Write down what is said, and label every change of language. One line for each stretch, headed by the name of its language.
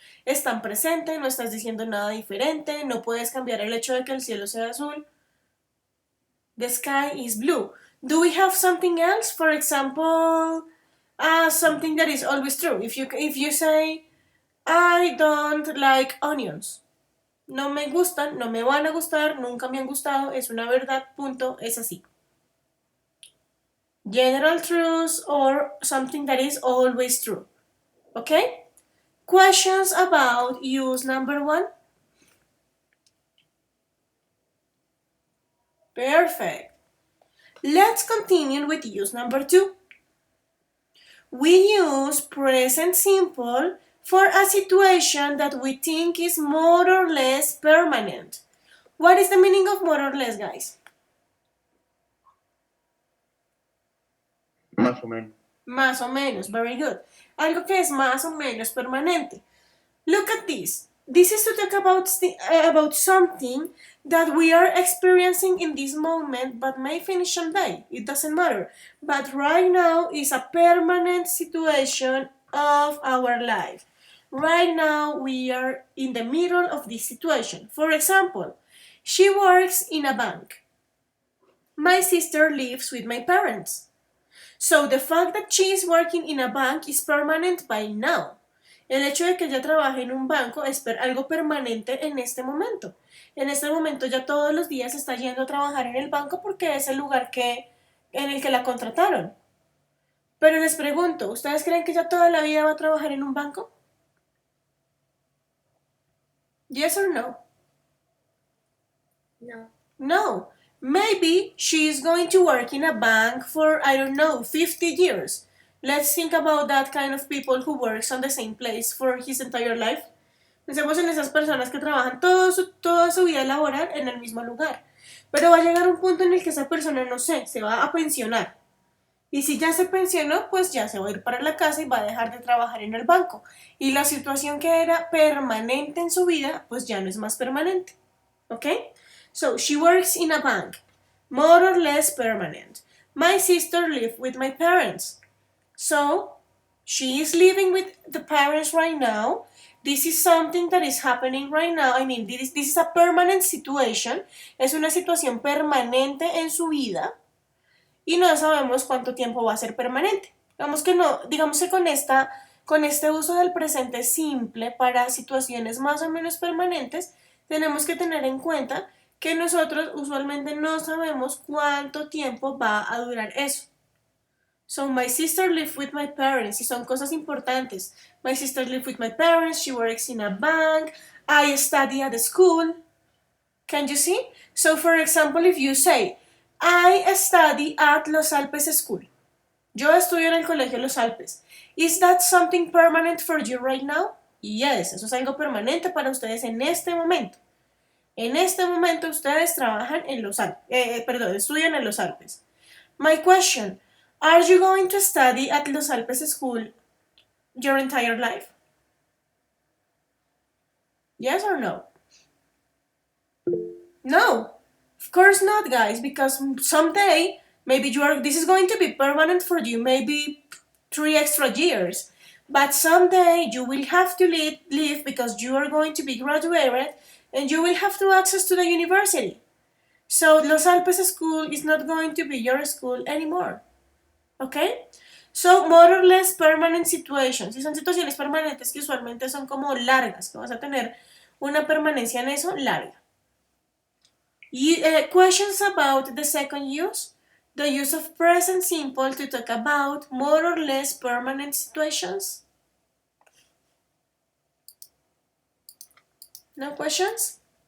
Spanish: Están presentes, no estás diciendo nada diferente, no puedes cambiar el hecho de que el cielo sea azul.
English: The sky is blue. Do we have something else? For example, something that is always true. If you say I don't like onions.
Spanish: No me gustan, no me van a gustar, nunca me han gustado, es una verdad, punto, es así.
English: General truths or something that is always true. Okay? Questions about use number 1? Perfect. Let's continue with use number 2. We use present simple for a situation that we think is more or less permanent. What is the meaning of more or less, guys?
Spanish: Más o menos.
English: Más o menos, very good.
Spanish: Algo que es más o menos permanente.
English: Look at this. This is to talk about something that we are experiencing in this moment but may finish someday. It doesn't matter. But right now is a permanent situation of our life. Right now we are in the middle of this situation. For example, she works in a bank. My sister lives with my parents. So the fact that she is working in a bank is permanent by now.
Spanish: El hecho de que ella trabaje en un banco es algo permanente en este momento. En este momento ya todos los días está yendo a trabajar en el banco porque es el lugar en el que la contrataron. Pero les pregunto, ¿ustedes creen que ella toda la vida va a trabajar en un banco? Yes or no? No. No. Maybe she is going to work in a bank for, I don't know, 50 years. Let's think about that kind of people who works on the same place for his entire life. Pensemos en esas personas que trabajan toda su vida laboral en el mismo lugar. Pero va a llegar un punto en el que esa persona, no sé, se va a pensionar. Y si ya se pensionó, pues ya se va a ir para la casa y va a dejar de trabajar en el banco. Y la situación que era permanente en su vida, pues ya no es más permanente.
English: ¿Ok? So, she works in a bank. More or less permanent. My sister lives with my parents. So, she is living with the parents right now. This is something that is happening right now. I mean, this is a permanent situation.
Spanish: Es una situación permanente en su vida. Y no sabemos cuánto tiempo va a ser permanente. Digamos que no, digamos que con este uso del presente simple para situaciones más o menos permanentes, tenemos que tener en cuenta que nosotros usualmente no sabemos cuánto tiempo va a durar eso.
English: So, my sister lives with my parents.
Spanish: Y son cosas importantes.
English: My sister lives with my parents. She works in a bank. I study at the school. Can you see? So, for example, if you say, I study at Los Alpes School.
Spanish: Yo estudio en el colegio Los Alpes.
English: Is that something permanent for you right now?
Spanish: Yes, eso es algo permanente para ustedes en este momento. En este momento ustedes trabajan en Los Alpes, estudian en Los Alpes.
English: My question, are you going to study at Los Alpes School your entire life? Yes or no? No, of course not, guys, because someday maybe this is going to be permanent for you, maybe 3 extra years. But someday you will have to leave because you are going to be graduated and you will have to access to the university. So Los Alpes School is not going to be your school anymore. Okay? So, more or less permanent situations.
Spanish: Y son situaciones permanentes que usualmente son como largas, que vas a tener una permanencia en eso larga.
English: Questions about the second use? The use of present simple to talk about more or less permanent situations? No questions?